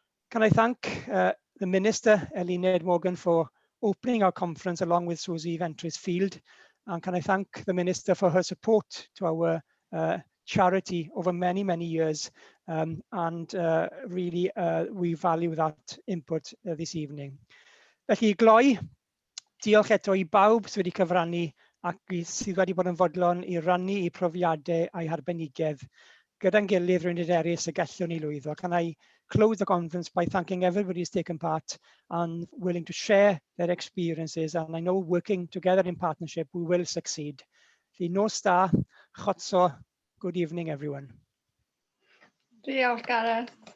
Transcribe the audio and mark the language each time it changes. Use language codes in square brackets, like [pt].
[en] Can I thank the Minister, Eluned Morgan, for opening our conference along with Susie Ventris-Field, and can I thank the Minister for her support to our charity over many, many years, and really we value that input this evening. [cy] Felly, gloi, diolch eto I bawb sydd wedi cyfrannu ac sydd wedi bod yn fodlon I rannu I profiadau a'i harbenigedd gyda'n gilydd rwy'n hyderus y gallwn ni lwyddo. [en] Can I close the conference by thanking everybody who's taken part and willing to share their experiences, and I know working together in partnership we will succeed. The [cy] Nos Da, [en] Chotso, good evening everyone. [cy] Diolch, Gareth.